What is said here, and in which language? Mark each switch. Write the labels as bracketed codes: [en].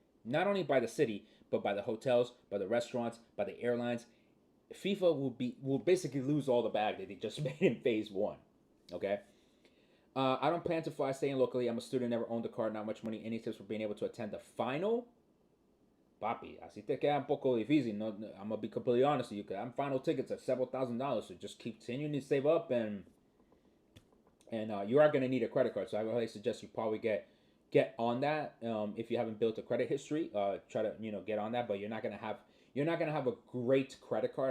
[en] Not only by the city, but by the hotels, by the restaurants, by the airlines. FIFA will basically lose all the bag that they just made in phase one. Okay. I don't plan to fly staying locally. I'm a student, never owned a car, not much money. Any tips for being able to attend the final? [es] Papi, así te queda un poco difícil. [en] No, I'm gonna be completely honest with you, because I'm final tickets at several $1,000s. So just keep continuing to save up, and you are gonna need a credit card. So I would highly suggest you probably get on that. If you haven't built a credit history, try to get on that. But you're not gonna have a great credit card.